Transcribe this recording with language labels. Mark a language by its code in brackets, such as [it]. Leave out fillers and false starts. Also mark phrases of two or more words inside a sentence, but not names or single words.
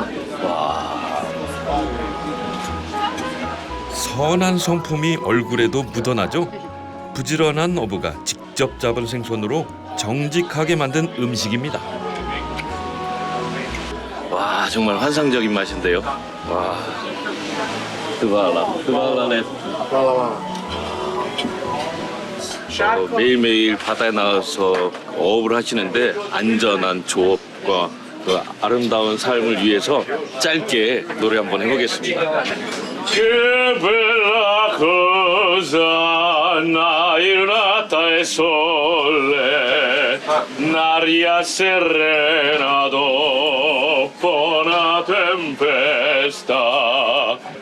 [ko] 선한 성품이 얼굴에도 묻어나죠. 부지런한 어부가 직접 잡은 생선으로 정직하게 만든 음식입니다. 와, 정말 환상적인 맛인데요. 와, 투바할라네. [sr] Hvala vama. [ko] 매일매일 바다에 나가서 어업을 하시는데 안전한 조업과 그 아름다운 삶을 위해서 짧게 노래 한번 해보겠습니다. [nap] Che bella cosa, una giornata e sole, un'aria serena dopo una tempesta.